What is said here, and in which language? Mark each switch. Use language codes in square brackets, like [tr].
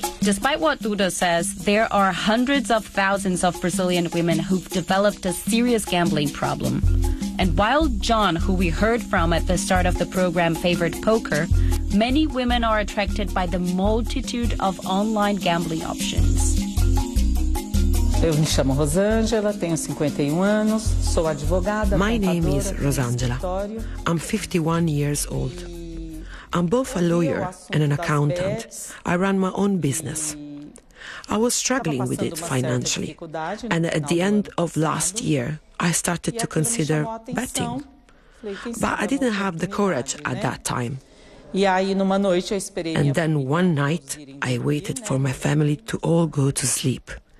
[en] Despite what Duda says, there are hundreds of thousands of Brazilian women who've developed a serious gambling problem. And while John, who we heard from at the start of the program, favored poker, many women are attracted by the multitude of online gambling options. [pt] Eu me chamo Rosângela, tenho 51 anos, sou advogada. [en] My name is Rosângela. I'm 51 years old. I'm both a lawyer and an accountant. I run my own business. I was struggling with it financially, and at the end of last year, I started to consider betting. But I didn't have the courage at that time. And then one night, I waited for my family to all go to sleep.